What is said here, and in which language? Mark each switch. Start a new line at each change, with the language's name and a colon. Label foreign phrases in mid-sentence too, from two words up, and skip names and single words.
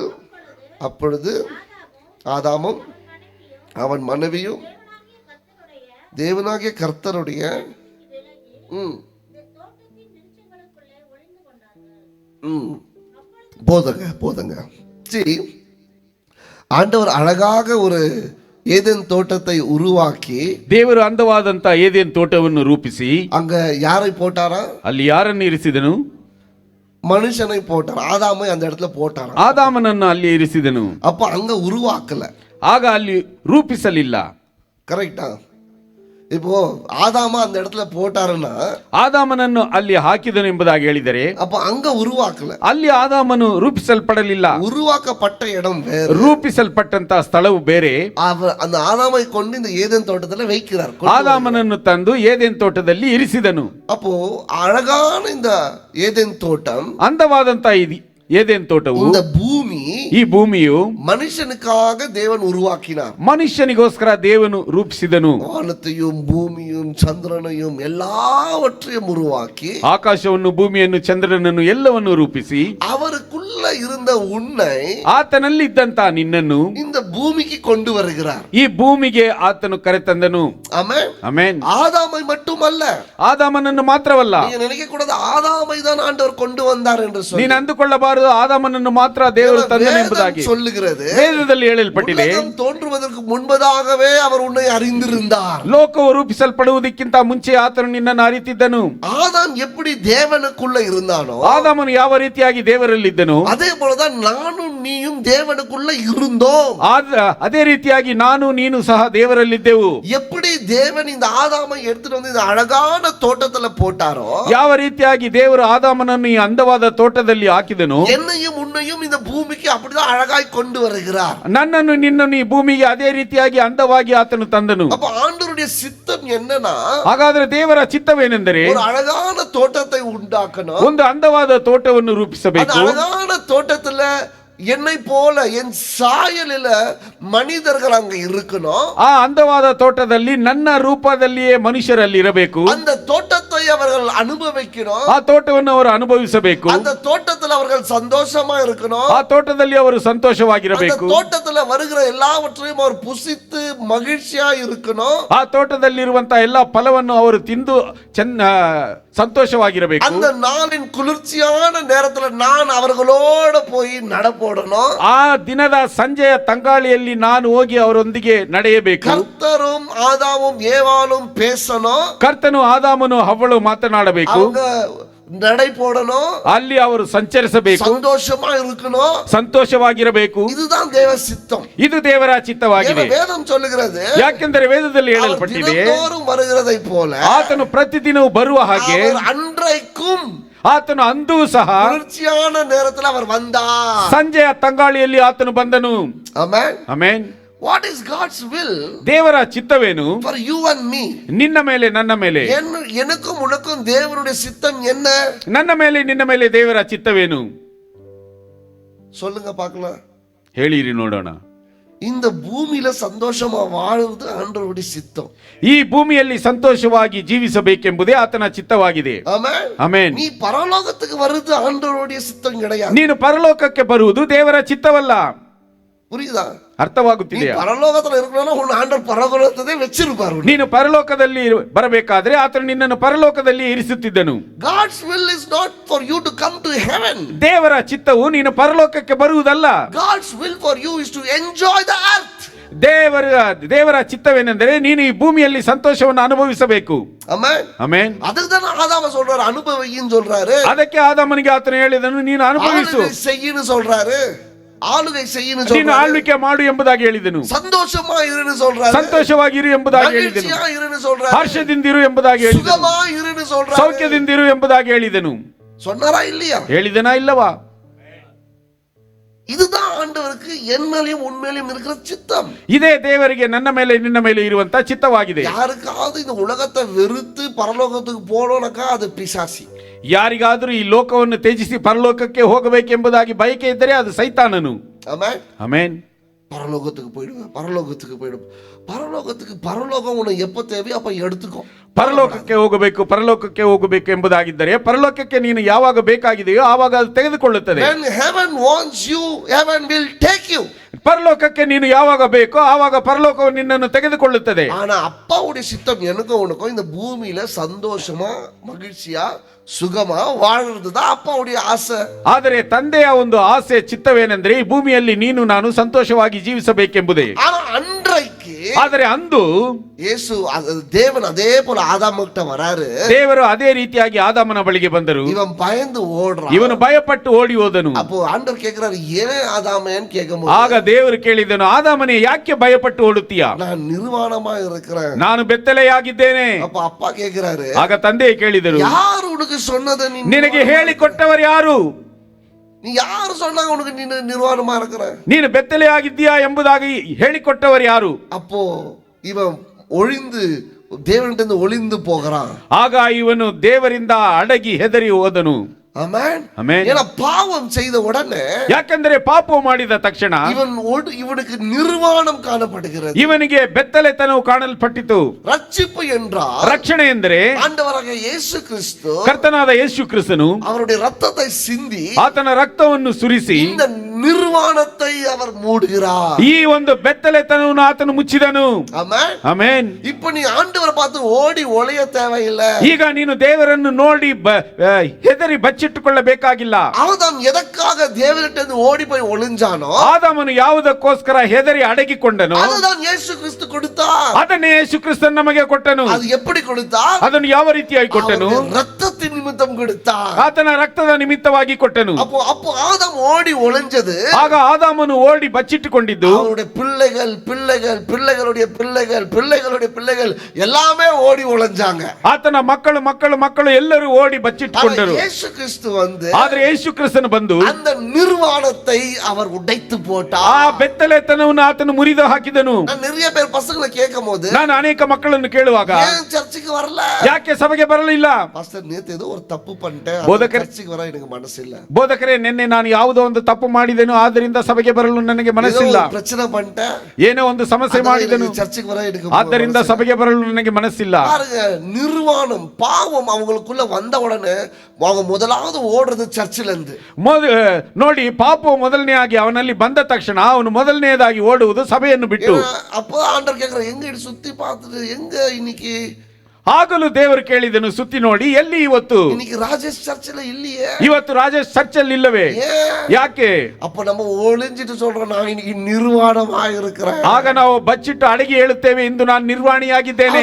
Tamil: அப்பொழுது ஆதாமும் அவன் மனைவியும் தேவனாகிய கர்த்தருடைய போதங்க. சரி, ஆண்டவர் அழகாக ஒரு ஏதேன் தோட்டத்தை உருவாக்கி
Kannada: ದೇವರು ಅಂದವಾದಂತ ಏದೆನ್ ತೋಟವನ್ನು ರೂಪಿಸಿ
Tamil: அங்க யாரை போட்டாரா?
Kannada: ಅಲ್ಲಿ ಯಾರನ್ನು ಇರಿಸಿದನು?
Tamil: மனுஷனை போட்டார். ஆதாமை அந்த இடத்துல போட்டார்.
Kannada: ಆದಾಮನನ್ನು ಅಲ್ಲಿ ಇರಿಸಿದನು.
Tamil: அப்ப அங்க உருவாக்கல,
Kannada: ಆಗ ಅಲ್ಲಿ ರೂಪಿಸಲಿಲ್ಲ.
Tamil: கரெக்டா? இப்போ ஆதாம அந்த இடத்துல போட்டாருன்னா
Kannada: ಆದಾಮನನ್ನು ಅಲ್ಲಿ ಹಾಕಿದನು ಎಂಬುದಾಗಿ ಹೇಳಿದರೆ
Tamil: அப்ப அங்க உருவாக்கல,
Kannada: ಅಲ್ಲಿ ಆದಾಮನು ರೂಪಿಸಲ್ಪಡಲಿಲ್ಲ.
Tamil: உருவாக்கப்பட்ட இடம் வேற,
Kannada: ರೂಪಿಸಲ್ಪಟ್ಟಂತ ಸ್ಥಳವು ಬೇರೆ.
Tamil: அந்த ಆದಾமை கொண்டு இந்த ஏதேன் தோட்டத்துல வைக்கிறார்.
Kannada: ಆದಾಮನನ್ನು ತಂದು ಏದೆನ್ ತೋಟದಲ್ಲಿ ಇರಿಸಿದನು.
Tamil: அப்போ அழகான இந்த ஏதேன் தோட்டம்,
Kannada: ಅಂದವಾದಂತ ಏದೆನ್ ತೋಟವು,
Tamil: இந்த பூமி,
Kannada: ಈ ಭೂಮಿಯು
Tamil: மனுஷனுக்காக தேவன் உருவாக்கினார்.
Kannada: ಮನುಷ್ಯನಿಗೋಸ್ಕರ ದೇವನು ರೂಪಿಸಿದನು.
Tamil: வானத்தையும் பூமியும் சந்திரனையும் எல்லாவற்றையும் உருவாக்கி,
Kannada: ಆಕಾಶವನ್ನು ಭೂಮಿಯನ್ನು ಚಂದ್ರನನ್ನು ಎಲ್ಲವನ್ನು ರೂಪಿಸಿ,
Tamil: அவருக்குள்ள இருந்த உன்னை,
Kannada: ಆತನಲ್ಲಿ ಇದ್ದಂತ ನಿನ್ನನ್ನು
Tamil: இந்த பூமிக்கு கொண்டு வருகிறார்.
Kannada: ಈ ಭೂಮಿಗೆ ಆತನು ಕರೆತಂದನು.
Tamil: ஆமென்,
Kannada: ಆಮೆನ್.
Tamil: ஆதாமை மட்டுமல்ல,
Kannada: ಆದಾಮನನ್ನು ಮಾತ್ರವಲ್ಲ.
Tamil: நீங்க நினைக்க கூடாது ஆதாமை தான் ஆண்டவர் கொண்டு வந்தார் என்று சொல்லி.
Kannada: ನೀನು ಅಂದುಕೊಳ್ಳಬಾರದು ಆದಾಮನನ್ನು ಮಾತ್ರ ದೇವರು ತಂದನು ಎಂಬುದಾಗಿ.
Tamil: சொல்லுகிறது,
Kannada: ವೇದದಲ್ಲಿ ಹೇಳಲ್ಪಟ್ಟಿದೆ,
Tamil: உலகம் தோன்றுவதற்கு முன்பதாகவே அவர் உன்னை அறிந்திருந்தார்.
Kannada: ಲೋಕವು ರೂಪಿಸಲ್ಪಡುವುದಕ್ಕಿಂತ ಮುಂಚೆ ಆತನು ನಿನ್ನನ್ನು ಅರಿತಿದ್ದನು.
Tamil: ஆதாம் எப்படி தேவனுக்குள்ள இருந்தானோ,
Kannada: ಆದಾಮನು ಯಾವ ರೀತಿಯಾಗಿ ದೇವರಲ್ಲಿದ್ದನು,
Tamil: அதே போலதான் நானும் நீயும் தேவனுக்குள்ள இருந்தோம்.
Kannada: ಅದೇ ರೀತಿಯಾಗಿ ನಾನು ನೀನು ಸಹ ದೇವರಲ್ಲಿದ್ದೆವು.
Tamil: எப்படி தேவன் இந்த ஆதாமை எடுத்துட்டு வந்து இந்த அழகான தோட்டத்துல போட்டாரோ,
Kannada: ಯಾವ ರೀತಿಯಾಗಿ ದೇವರು ಆದಾಮನನ್ನು ಈ ಅಂದವಾದ ತೋಟದಲ್ಲಿ ಹಾಕಿದನು,
Tamil: என்னையும் உன்னையும் இந்த பூமிக்கு அப்படிதான் அழகாய் கொண்டு வருகிறார்.
Kannada: ನನ್ನನ್ನು ನಿನ್ನನ್ನು ಈ ಭೂಮಿಗೆ ಅದೇ ರೀತಿಯಾಗಿ ಅಂದವಾಗಿ ಆತನು ತಂದನು.
Tamil: அப்ப ஆண்டவருடைய சித்தம் என்னன்னா,
Kannada: ಹಾಗಾದ್ರೆ ದೇವರ ಚಿತ್ತವೇನೆಂದರೆ
Tamil: ஒரு அழகான தோட்டத்தை உண்டாக்கணும்.
Kannada: ಒಂದು ಅಂದವಾದ ತೋಟವನ್ನು
Tamil: அந்த
Kannada: ರೂಪಿಸಬೇಕು.
Tamil: அழகான தோட்டத்துல என்னை போல என் சாயலில மனிதர்கள் அங்க இருக்கணும்.
Kannada: ಆ ಅಂದವಾದ ತೋಟದಲ್ಲಿ ನನ್ನ ರೂಪದಲ್ಲಿಯೇ ಮನುಷ್ಯರಲ್ಲಿ ಇರಬೇಕು.
Tamil: அந்த தோட்டத்தை அவர்கள் அனுபவிக்கணும்.
Kannada: ಆ ತೋಟವನ್ನು ಅವರು ಅನುಭವಿಸಬೇಕು.
Tamil: அந்த தோட்டத்தில் அவர்கள் சந்தோஷமா இருக்கணும்.
Kannada: ಆ ತೋಟದಲ್ಲಿ ಅವರು
Tamil: அந்த
Kannada: ಸಂತೋಷವಾಗಿರಬೇಕು.
Tamil: தோட்டத்துல வருகிற எல்லாவற்றையும் அவர் புசித்து மகிழ்ச்சியா இருக்கணும்.
Kannada: ಆ ತೋಟದಲ್ಲಿರುವಂತಹ ಎಲ್ಲ ಫಲವನ್ನು ಅವರು ತಿಂದು ಸಂತೋಷವಾಗಿರಬೇಕು.
Tamil: அந்த நாளின் குளிர்ச்சியான நேரத்துல நான் அவர்களோட போய் நடப்போடணும்.
Kannada: ಆ ದಿನದ ಸಂಜೆಯ ತಂಗಾಳಿಯಲ್ಲಿ ನಾನು ಹೋಗಿ ಅವರೊಂದಿಗೆ ನಡೆಯಬೇಕು.
Tamil: கர்த்தரும் ஆதாமும் ஏவாளும் பேசணும்.
Kannada: ಕರ್ತನು ಆದಾಮನು ಹವ್ವಳು ಮಾತನಾಡಬೇಕು.
Tamil: அவங்க நடை போடணும்.
Kannada: ಅಲ್ಲಿ ಅವರು ಸಂಚರಿಸಬೇಕು.
Tamil: சந்தோஷமா இருக்கணும்.
Kannada: ಸಂತೋಷವಾಗಿರಬೇಕು.
Tamil: இதுதான் தேவ சித்தம்.
Kannada: ಇದು ದೇವರ ಚಿತ್ತವಾಗಿದೆ.
Tamil: வேதம் சொல்லுகிறது,
Kannada: ಯಾಕೆಂದರೆ ವೇದದಲ್ಲಿ ಹೇಳಲ್ಪಟ್ಟಿದೆ,
Tamil: தினந்தோறும் வருகிறதை போல
Kannada: ಆತನು ಪ್ರತಿದಿನವೂ ಬರುವ ಹಾಗೆ
Tamil: அவர் அன்றைக்கும்
Kannada: ಆತನು ಅಂದೂ ಸಹ
Tamil: குளிர்ச்சியான நேரத்தில் அவர் வந்தார்.
Kannada: ಸಂಜೆಯ ತಂಗಾಳಿಯಲ್ಲಿ ಆತನು ಬಂದನು.
Tamil: ஆமென்,
Kannada: ಆಮೆನ್.
English: What is God's will
Kannada: ದೇವರ ಚಿತ್ತವೇನು
English: for you and me?
Kannada: ನಿನ್ನ ಮೇಲೆ ನನ್ನ ಮೇಲೆ?
Tamil: எனக்கும் உனக்கும் தேவனுடைய சித்தம் என்ன?
Kannada: ನನ್ನ ಮೇಲೆ ನಿನ್ನ ಮೇಲೆ ದೇವರ ಚಿತ್ತವೇನು?
Tamil: சொல்லுங்க பார்க்கலாம்.
Kannada: ಹೇಳಿರಿ ನೋಡೋಣ.
Tamil: இந்த பூமியில சந்தோஷமா வாழ்வது ஆண்டவருடைய சித்தம்.
Kannada: ಈ ಭೂಮಿಯಲ್ಲಿ ಸಂತೋಷವಾಗಿ ಜೀವಿಸಬೇಕೆಂಬುದೇ ಆತನ ಚಿತ್ತವಾಗಿದೆ.
Tamil: ஆமென்,
Kannada: ಆಮೆನ್.
Tamil: நீ பரலோகத்துக்கு வருது ஆண்டவருடைய சித்தம் கிடையாது.
Kannada: ನೀನು ಪರಲೋಕಕ್ಕೆ ಬರುವುದು ದೇವರ ಚಿತ್ತವಲ್ಲ.
Tamil: புரியுதா?
Kannada: ಅರ್ಥವಾಗುತ್ತಿದೆಯಾ?
Tamil: பரலோகத்துல இருக்கணும்னா உன் ஆண்டவர் பரலோகத்தை வச்சிருப்பாரு.
Kannada: ನೀನು ಪರಲೋಕದಲ್ಲಿ ಬರಬೇಕಾದ್ರೆ ಆತನು ನಿನ್ನನ್ನು ಪರಲೋಕದಲ್ಲಿ ಇರಿಸುತ್ತಿದ್ದನು.
English: God's will is not for you to come to heaven.
Kannada: ದೇವರ ಚಿತ್ತವು ನೀನು ಪರಲೋಕಕ್ಕೆ ಬರುವುದಲ್ಲ.
English: God's will for you is to enjoy the earth.
Kannada: ದೇವರ ಚಿತ್ತವೇನೆಂದರೆ ನೀನು ಈ ಭೂಮಿಯಲ್ಲಿ ಸಂತೋಷವನ್ನು ಅನುಭವಿಸಬೇಕು.
English: Amen.
Kannada: ಆಮೆನ್.
Tamil: அதுக்கு தான் ஆதாம சொல்றாரு, அனுபவின்னு சொல்றாரு.
Kannada: ಅದಕ್ಕೆ ಆದಾಮನಿಗೆ ಆತನು ಹೇಳಿದನು, ನೀನು ಅನುಭವಿಸು,
Tamil: செய்யின்னு சொல்றாரு. ஆளுகை செய்யின்னு
Kannada: ನೀನು
Tamil: சொல்றாரு.
Kannada: ಆಳ್ವಿಕೆ ಮಾಡು ಎಂಬುದಾಗಿ ಹೇಳಿದನು.
Tamil: சந்தோஷமா இருன்னு சொல்றாரு.
Kannada: ಸಂತೋಷವಾಗಿರು ಎಂಬುದಾಗಿ ಹೇಳಿದನು.
Tamil: மகிழ்ச்சியா இருன்னு சொல்றாரு.
Kannada: ಹರ್ಷದಿಂದಿರು ಎಂಬುದಾಗಿ ಹೇಳಿದನು.
Tamil: சுகமா இருன்னு சொல்றாரு.
Kannada: ಸೌಖ್ಯದಿಂದಿರು ಎಂಬುದಾಗಿ ಹೇಳಿದನು.
Tamil: சொன்னாரா இல்லையா?
Kannada: ಹೇಳಿದನಾ ಇಲ್ಲವಾ?
Tamil: இதுதான் ஆண்டவருக்கு என் மேலயும் உன் மேலயும் இருக்கிற சித்தம்.
Kannada: ಇದೇ ದೇವರಿಗೆ ನನ್ನ ಮೇಲೆ ನಿನ್ನ ಮೇಲೆ ಇರುವಂತ ಚಿತ್ತವಾಗಿದೆ.
Tamil: யாருக்காவது இந்த உலகத்தை வெறுத்து பரலோகத்துக்கு போனோம்னாக்கா அது பிசாசி.
Kannada: ಯಾರಿಗಾದರೂ ಈ ಲೋಕವನ್ನು ತ್ಯಜಿಸಿ ಪರಲೋಕಕ್ಕೆ ಹೋಗಬೇಕೆಂಬುದಾಗಿ ಬಯಕೆ ಇದ್ದರೆ ಅದು ಸೈತಾನನು.
Tamil: ஆமென்.
Kannada: ಆಮೆನ್.
Tamil: பரலோகத்துக்கு போயிடுவேன், பரலோகத்துக்கு போயிடுவேன். பரலோகம் உனக்கு எப்போ தேவையோ அப்ப எடுத்துக்கோ.
Kannada: ಪರಲೋಕಕ್ಕೆ ಹೋಗಬೇಕು ಎಂಬುದಾಗಿದ್ದರೆ ಪರಲೋಕಕ್ಕೆ ನೀನು ಯಾವಾಗ ಬೇಕಾಗಿದೆಯೋ ಆವಾಗ ಅದು ತೆಗೆದುಕೊಳ್ಳುತ್ತದೆ.
English: When heaven wants you, heaven will take you.
Kannada: ಪರಲೋಕಕ್ಕೆ ನೀನು ಯಾವಾಗ ಬೇಕೋ ಆವಾಗ ಪರಲೋಕವು ನಿನ್ನನ್ನು ತೆಗೆದುಕೊಳ್ಳುತ್ತದೆ.
Tamil: ஆனா அப்பாவுடைய சித்தம் எனக்கும் உனக்கும் இந்த பூமியில சந்தோஷமா மகிழ்ச்சியா சுகமா வாழ்றது தான் அப்பாவுடைய ஆசை.
Kannada: ಆದರೆ ತಂದೆಯ ಒಂದು ಆಸೆ ಚಿತ್ತವೇನೆಂದರೆ ಈ ಭೂಮಿಯಲ್ಲಿ ನೀನು ನಾನು ಸಂತೋಷವಾಗಿ ಜೀವಿಸಬೇಕೆಂಬುದೇ.
Tamil: ஆனா அன்றைக்கு
Kannada: ಆದರೆ ಅಂದು
Tamil: இயேசு தேவன் அதே போல ஆதாமுகிட்ட வராரு.
Kannada: ದೇವರು ಅದೇ ರೀತಿಯಾಗಿ ಆದಾಮನ ಬಳಿಗೆ ಬಂದರು.
Tamil: இவன் பயந்து ஓடுறான்.
Kannada: ಇವನು ಭಯಪಟ್ಟು ಓಡಿ ಹೋದನು.
Tamil: அப்போ ஆண்டவர் கேக்குறாரு, ஏன் ஆதாமேன்னு கேட்கும்போது
Kannada: ಆಗ ದೇವರು ಕೇಳಿದನು, ಆದಾಮನೇ ಯಾಕೆ ಭಯಪಟ್ಟು ಓಡುತ್ತೀಯಾ?
Tamil: நான் நிர்வாணமா இருக்கிறேன்,
Kannada: ನಾನು ಬೆತ್ತಲೆಯಾಗಿದ್ದೇನೆ.
Tamil: அப்ப அப்பா கேக்குறாரு,
Kannada: ಆಗ ತಂದೆ ಕೇಳಿದರು,
Tamil: யார் உனக்கு சொன்னது?
Kannada: ನಿನಗೆ ಹೇಳಿಕೊಟ್ಟವರು ಯಾರು?
Tamil: நீ யாரு சொன்னாங்க உனக்கு நீ நிர்வாணமா இருக்கிற?
Kannada: ನೀನು ಬೆತ್ತಲೆಯಾಗಿದ್ದೀಯಾ ಎಂಬುದಾಗಿ ಹೇಳಿಕೊಟ್ಟವರು ಯಾರು?
Tamil: அப்போ இவன் ஒளிந்து தேவனிடந்து ஒளிந்து போகிறான்.
Kannada: ಆಗ ಇವನು ದೇವರಿಂದ ಅಡಗಿ ಹೆದರಿ ಹೋದನು.
Tamil: ஆமென்.
Kannada: ಆಮೆನ್.
Tamil: ஏன்னா பாவம் செய்த உடனே,
Kannada: ಯಾಕೆಂದರೆ ಪಾಪವು ಮಾಡಿದ ತಕ್ಷಣ
Tamil: இவனுக்கு நிர்வாணம் காணப்படுகிறது.
Kannada: ಇವನಿಗೆ ಬೆತ್ತಲೆತನವು ಕಾಣಲ್ಪಟ್ಟಿತು.
Tamil: ரட்சிப்பு என்றால்,
Kannada: ರಕ್ಷಣೆ ಎಂದರೆ
Tamil: ஆண்டவராக இயேசு கிறிஸ்து
Kannada: ಕರ್ತನಾದ ಯೇಸು ಕ್ರಿಸ್ತನು
Tamil: அவருடைய ரத்தத்தை சிந்தி
Kannada: ಆತನ ರಕ್ತವನ್ನು ಸುರಿಸಿ
Tamil: இந்த நிர்வாணத்தை அவர் மூடுகிறார்.
Kannada: ಈ ಒಂದು ಬೆತ್ತಲೆತನವನ್ನು ಆತನು ಮುಚ್ಚಿದನು.
Tamil: ஆமென்.
Kannada: ಆಮೆನ್.
Tamil: இப்ப நீ ஆண்டவரை பார்த்து ஓடி ஒளிய தேவையில்லை.
Kannada: ಈಗ ನೀನು ದೇವರನ್ನು ನೋಡಿ ಹೆದರಿ ಬಚ್ಚಿಟ್ಟುಕೊಳ್ಳಬೇಕಾಗಿಲ್ಲ.
Tamil: ஆதாம் எதற்காக தேவனிடந்து ஓடி போய் ஒளிஞ்சானோ,
Kannada: ಆದಾಮನು ಯಾವುದಕ್ಕೋಸ್ಕರ ಹೆದರಿ ಅಡಗಿಕೊಂಡನು,
Tamil: அதுதான் இயேசு கிறிஸ்து கொடுத்தார்.
Kannada: ಅದನ್ನೇ ಯೇಸು ಕ್ರಿಸ್ತನು ನಮಗೆ ಕೊಟ್ಟನು.
Tamil: அது எப்படி கொடுத்தார்?
Kannada: ಅದನ್ನು ಯಾವ ರೀತಿಯಾಗಿ ಕೊಟ್ಟನು?
Tamil: ரத்தத்தின் நிமித்தம் கொடுத்தார்.
Kannada: ಆತನ ರಕ್ತದ ನಿಮಿತ್ತವಾಗಿ ಕೊಟ್ಟನು.
Tamil: அப்போ ஆதாம் ஓடி ஒளிஞ்சது.
Kannada: ಆಗ ಆದಾಮನು ಓಡಿ ಬಚ್ಚಿಟ್ಟುಕೊಂಡಿದ್ದು,
Tamil: அவருடைய பிள்ளைகள் பிள்ளைகள் பிள்ளைகளுடைய பிள்ளைகள் பிள்ளைகளுடைய பிள்ளைகள் எல்லாமே ஓடி ஒளிஞ்சாங்க.
Kannada: ಆತನ ಮಕ್ಕಳು ಮಕ್ಕಳು ಮಕ್ಕಳು ಎಲ್ಲರೂ ಓಡಿ ಬಚ್ಚಿಟ್ಟುಕೊಂಡರು.
Tamil: இயேசு கிறிஸ்து வந்து,
Kannada: ಆದ್ರೆ ಯೇಸು ಕ್ರಿಸ್ತನು ಬಂದು
Tamil: அந்த நிர்வாணத்தை அவர் உடைத்து போட்டார்.
Kannada: ಆ ಬೆತ್ತಲೆತನವನ್ನು ಆತನು ಮುರಿದು ಹಾಕಿದನು.
Tamil: நான் நிறைய பேர் பசங்களை கேட்கும்போது,
Kannada: ನಾನು ಅನೇಕ ಮಕ್ಕಳನ್ನು ಕೇಳುವಾಗ,
Tamil: ஏன் சர்ச்சுக்கு வரல?
Kannada: ಯಾಕೆ ಸಭೆಗೆ ಬರಲಿಲ್ಲ?
Tamil: பாஸ்டர் நேத்து ஏதோ ஒரு தப்பு பண்ணிட்டேன், போதகர் சர்ச்சுக்கு வர எனக்கு மனசு இல்ல.
Kannada: ಬೋಧಕರೇ, ನಿನ್ನೆ ನಾನು ಯಾವುದೋ ಒಂದು ತಪ್ಪು ಮಾಡಿದೆನು, ಆದ್ದರಿಂದ ಸಭೆಗೆ ಬರಲು ನನಗೆ ಮನಸ್ಸಿಲ್ಲ.
Tamil: ஏதோ ஒரு பிரச்சனை பண்ணிட்டேன்,
Kannada: ಏನೋ ಒಂದು ಸಮಸ್ಯೆ ಮಾಡಿದೆನು,
Tamil: சர்ச்சுக்கு வர எனக்கு
Kannada: ಆದ್ದರಿಂದ ಸಭೆಗೆ ಬರಲು ನನಗೆ ಮನಸ್ಸಿಲ್ಲ.
Tamil: பாருங்க, நிர்வாணம் பாவம் அவங்களுக்குள்ள வந்த உடனே அவங்க முதலாவது ஓடுறது சர்ச்சில இருந்து.
Kannada: ನೋಡಿ, ಪಾಪವು ಮೊದಲನೆಯಾಗಿ ಅವನಲ್ಲಿ ಬಂದ ತಕ್ಷಣ ಅವನು ಮೊದಲನೆಯದಾಗಿ ಓಡುವುದು ಸಭೆಯನ್ನು ಬಿಟ್ಟು.
Tamil: அப்போ ஆண்டவர் கேக்குற, எங்க இடி சுத்தி பார்த்துட்டு எங்க இன்னைக்கு?
Kannada: ಆಗಲೂ ದೇವರು ಕೇಳಿದನು, ಸುತ್ತಿ ನೋಡಿ, ಎಲ್ಲಿ ಇವತ್ತು?
Tamil: இன்னைக்கு ராஜேஷ் சர்ச்சில் இல்லையே.
Kannada: ಇವತ್ತು ರಾಜೇಶ್ ಚರ್ಚಲ್ಲಿ ಇಲ್ಲವೇ? ಯಾಕೆ?
Tamil: அப்ப நம்ம ஒளிஞ்சிட்டு சொல்றோம், நான் இன்னைக்கு நிர்வாணமாக இருக்கிறேன்.
Kannada: ಆಗ ನಾವು ಬಚ್ಚಿಟ್ಟು ಅಡಗಿ ಹೇಳುತ್ತೇವೆ, ಇಂದು ನಾನು ನಿರ್ವಾಣಿಯಾಗಿದ್ದೇನೆ.